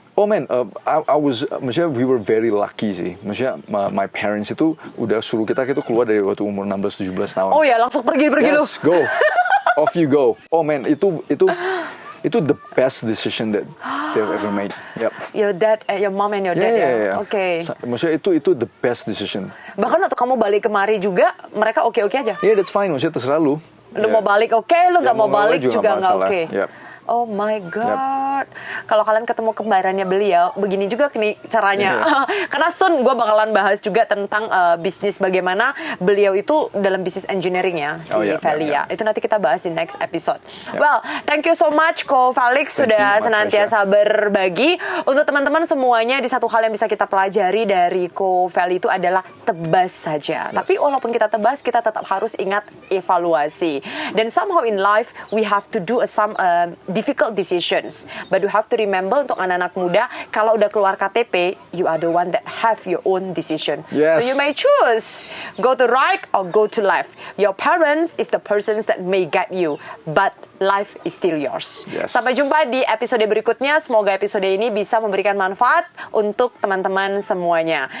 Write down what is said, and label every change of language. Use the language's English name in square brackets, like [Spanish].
[English] Oh man, [Indonesian] maksudnya [English] we were very lucky [Indonesian] sih. Maksudnya [English] my parents [Indonesian] itu udah suruh kita keluar dari waktu umur 16-17 tahun. Oh ya, langsung pergi lu. [English] Yes, go. Off you go. Oh man, [Indonesian] itu [English] the best decision that they've ever made. Yep. Your mom and your dad Yeah. [Indonesian] Oke. Maksudnya itu [English] the best decision. [Indonesian] Bahkan waktu kamu balik kemari juga, mereka oke-oke aja. [English] Yeah, that's fine. [Indonesian] Maksudnya terserah lu. Lu mau balik oke, lu nggak mau balik juga nggak oke. [English] Yep. Oh my God. [Indonesian] Kalau kalian ketemu kembarannya beliau, begini juga nih caranya. Karena [English] soon [Indonesian] gue bakalan bahas juga tentang bisnis bagaimana beliau itu dalam bisnis engineering ya, si Feli ya. Itu nanti kita bahas di [English] next episode. Well, thank you so much [Indonesian] Ko Felix sudah senantiasa berbagi. Untuk teman-teman semuanya, di satu hal yang bisa kita pelajari dari Ko Feli itu adalah tebas saja. Tapi walaupun kita tebas, kita tetap harus ingat evaluasi. [English] Dan somehow in life, we have to do some difficult decisions, but you have to remember [Indonesian] untuk anak-anak muda, kalau udah keluar KTP, [English] you are the one that have your own decision. Yes. So you may choose go to right or go to left. Your parents is the persons that may guide you, but life is still yours. Yes. [Indonesian] Sampai jumpa di episode berikutnya. Semoga episode ini bisa memberikan manfaat untuk teman-teman semuanya.